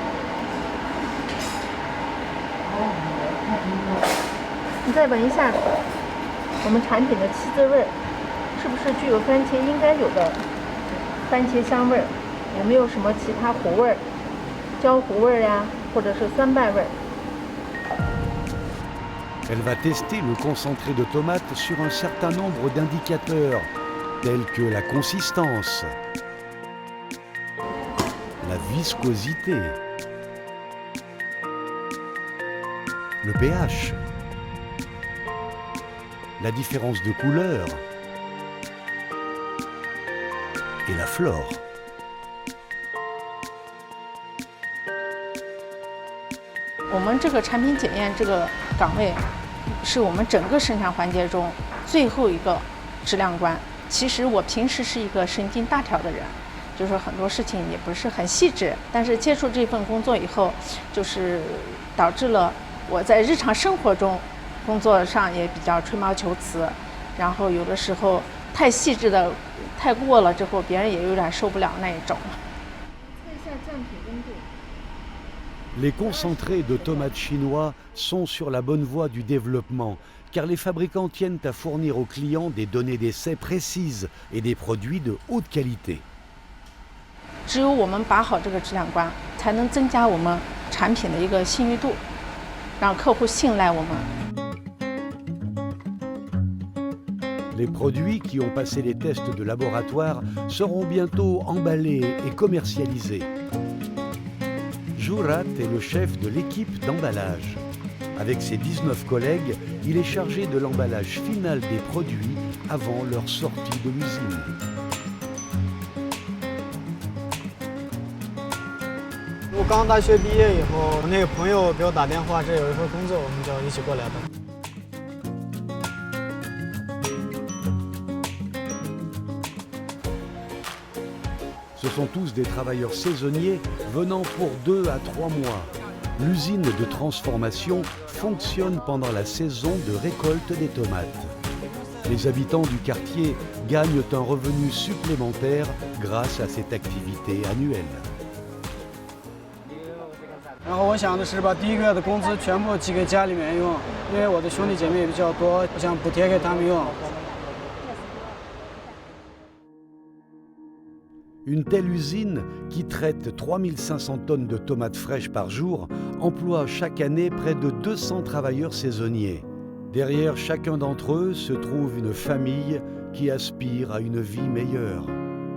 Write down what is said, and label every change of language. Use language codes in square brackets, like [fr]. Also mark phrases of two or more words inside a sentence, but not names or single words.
[zh] 你再闻一下我们产品的气滋味，是不是具有番茄应该有的番茄香味？有没有什么其他糊味、焦糊味呀，或者是酸败味？ [fr] Elle va tester le concentré de tomate sur un certain nombre d'indicateurs, tels que la consistance, la viscosité, le pH, la différence de couleur et la flore. [zh] 我们这个产品检验这个岗位，是我们整个生产环节中最后一个质量关。其实我平时是一个神经大条的人，就是很多事情也不是很细致。但是接触这份工作以后，就是导致了我在日常生活中工作上也比较吹毛求疵，然后有的时候太细致的太过了之后，别人也有点受不了那一种。测一下酱品温度。 [fr] Les concentrés de tomates chinois sont sur la bonne voie du développement, car les fabricants tiennent à fournir aux clients des données d'essai précises et des produits de haute qualité. [zh] 只有我们把好这个质量关，才能增加我们产品的一个信誉度，让客户信赖我们。 [fr] Les produits qui ont passé les tests de laboratoire seront bientôt emballés et commercialisés. Jurat est le chef de l'équipe d'emballage. Avec ses 19 collègues, il est chargé de l'emballage final des produits avant leur sortie de l'usine. [zh] 我刚大学毕业以后，我那个朋友给我打电话，这有一份工作，我们就一起过来的。 [fr] Ce sont tous des travailleurs saisonniers venant pour 2 à 3 mois. L'usine de transformation fonctionne pendant la saison de récolte des tomates. Les habitants du quartier gagnent un revenu supplémentaire grâce à cette activité annuelle. [zh] 然后我想的是把第1个月的工资全部寄给家里面用，因为我的兄弟姐妹也比较多，我想补贴给他们用。 [fr] Une telle usine, qui traite 3500 tonnes de tomates fraîches par jour, emploie chaque année près de 200 travailleurs saisonniers. Derrière chacun d'entre eux se trouve une famille qui aspire à une vie meilleure.